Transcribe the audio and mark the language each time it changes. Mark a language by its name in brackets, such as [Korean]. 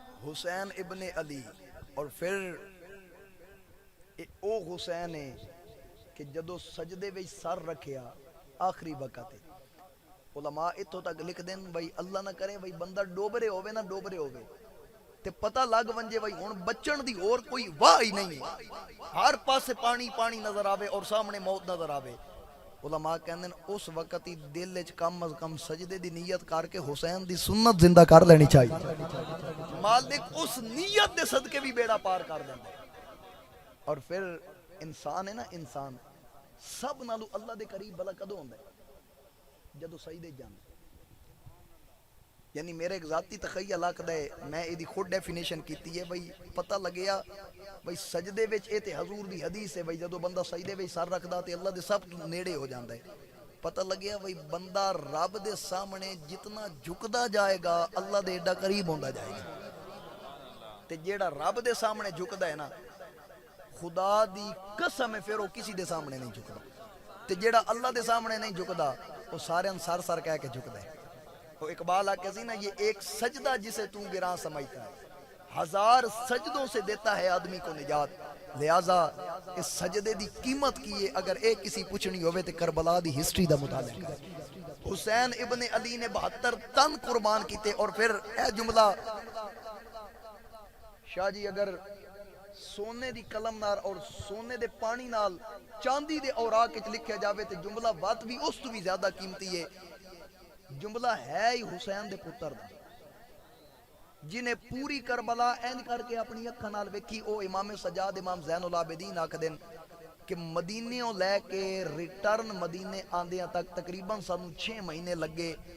[Punjabi] حسین ابن علی اور پھر او حسین ہے کہ جدو سجدے وچ سر رکھیا آخری وقت علماء اتھوں تک لکھ دین بھائی اللہ نہ کرے بھائی بندہ ڈوبرے ہوئے نہ ڈوبرے ہوئے تے پتہ لگ ونجے بھائی ہن بچن دی اور کوئی واہ ہی نہیں ہے, ہر پاسے پانی پانی نظر آوے اور سامنے موت نظر آوے. علماء کہندے اس وقت ہی دل وچ کم از کم سجدے دی نیت کر کے حسین دی سنت زندہ کر لینی چاہیے. مالک اس نیت دے صدقے بھی بیڑا پار کر دیندا ہے. اور پھر انسان ہے نا, انسان سب نالو اللہ دے قریب بلا کدوں ہوندا ہے جدو سجدے جاندا. یعنی میرے ایک ذاتی تخیل آکھدا ہے, میں ایدی خود ڈیفینیشن کیتی ہے بھئی پتہ لگیا بھئی سجدے وچ اے تے حضور دی حدیث ہے بھئی جدو بندہ سجدے وچ سر رکھدا تے اللہ دے سب نیڑے ہو جاندا ہے. پتہ لگیا بھئی بندہ رب دے سامنے جتنا جھکدا جائے گا اللہ دے ایڈا قریب ہوندا جائے گا. تے جیڑا رب دے سامنے جھکدا ہے نا خدا دی قسم ہے پھر وہ کسی دے سامنے نہیں جھکدا. تے جیڑا اللہ دے سامنے نہیں جھکدا وہ سارے سر سر کہہ کے جھکدا ہے. وہ اقبال آکے سی نا [Urdu] یہ ایک سجدہ جسے تو گراں سمجھتا ہے 1000 سجدوں سے دیتا ہے آدمی کو نجات. [Punjabi] لہٰذا اس سجدے دی قیمت کی ہے اگر ایک کسی پوچھنی ہوئے تے کربلا دی ہسٹری دا مطالعہ کر. حسین ابن علی نے 72 تن قربان کیتے. اور پھر اے جملہ شاہ جی اگر سونے دی قلم نال اور سونے دے پانی نال چاندی دے اوراق وچ لکھیا جاوے تے جملہ بات بھی اس تو بھی زیادہ قیمتی ہے. जुमला है ही हुसैन दे पुत्र दा, जिन्हें पूरी करबला इंज करके अपनी अखां नाल वेखी। ओ इमाम सजाद इमाम ज़ैनुल आबिदीन आखदे कि मदीनेों लैके रिटर्न मदीने आंदियां तक तकरीबन सानू 6 महीने लगे।